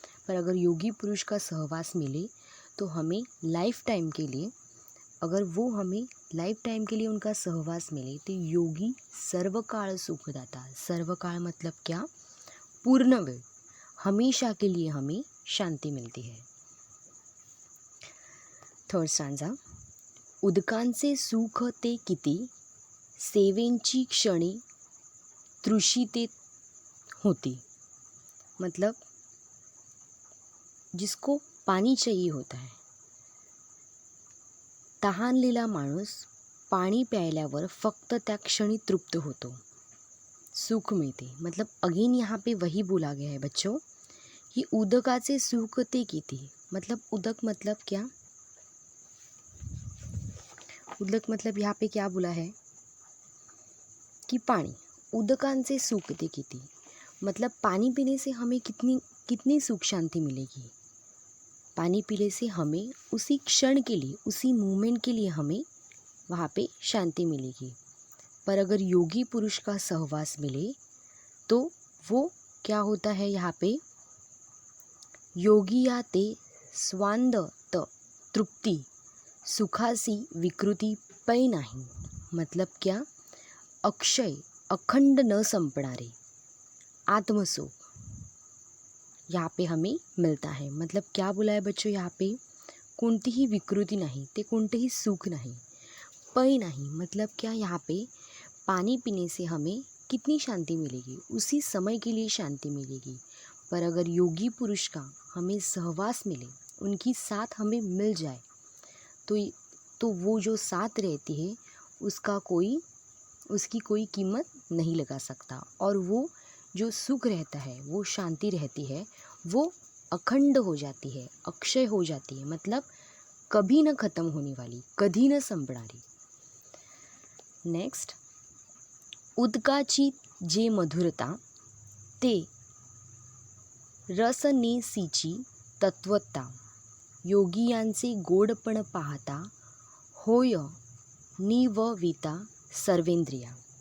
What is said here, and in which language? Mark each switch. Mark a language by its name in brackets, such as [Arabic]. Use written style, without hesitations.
[Hindi] पर अगर योगी पुरुष का सहवास मिले तो हमें लाइफ टाइम के लिए, अगर वो हमें लाइफ टाइम के लिए उनका सहवास मिले, तो योगी सर्वकाल सुखदाता। सर्वकाल मतलब क्या? [Marathi] पूर्ण वेळ, [Hindi] हमेशा के लिए हमें शांति मिलती है। [English] third stanza, [Marathi] उदकांचे सुख ते किती, सेवेंची क्षणी तृषिते होती। [Hindi] मतलब जिसको पानी चाहिए होता है, [Marathi] तहानलेला माणूस पाणी प्यायल्यावर फक्त त्या क्षणी तृप्त होतो, सुख मिळते। [Hindi] मतलब अगेन यहाँ पे वही बोला गया है बच्चों कि [Marathi] उदकाचे सुख ते किती। [Hindi] मतलब उदक मतलब क्या? उदक मतलब यहाँ पे क्या बोला है कि पानी, [Marathi] उदकांचे सुख ते किती, [Hindi] मतलब पानी पीने से हमें कितनी सुख शांति मिलेगी। पानी पीने से हमें उसी क्षण के लिए, उसी मोमेंट के लिए हमें वहाँ पे शांति मिलेगी। पर अगर योगी पुरुष का सहवास मिले तो वो क्या होता है? [Marathi] यहाँ पे योगी या ते स्वांद त तृप्ति सुखासी विकृती पै नाही। [Hindi] मतलब क्या? [Marathi] अक्षय, अखंड न संपणारे आत्मसुख [Hindi] यहाँ पे हमें मिलता है। मतलब क्या बोला है बच्चों यहाँ पे? [Marathi] कोणतीही विकृती नाही, ते कोणतेही सुख नाही, पै नाही। [Hindi] मतलब क्या? यहाँ पे पानी पीने से हमें कितनी शांति मिलेगी? उसी समय के लिए शांति मिलेगी। पर अगर योगी पुरुष का हमें सहवास मिले, उनकी साथ हमें मिल जाए, तो वो जो साथ रहती है उसकी कोई कीमत नहीं लगा सकता। और वो जो सुख रहता है, वो शांति रहती है, वो अखंड हो जाती है, अक्षय हो जाती है, मतलब कभी न खत्म होने वाली, [Marathi] कधी न संपणारी. नेक्स्ट, उदकाची जे मधुरता ते रसनेसीची तत्वता, योगियांचे गोडपण पाहता होय निवविता सर्वेंद्रिया.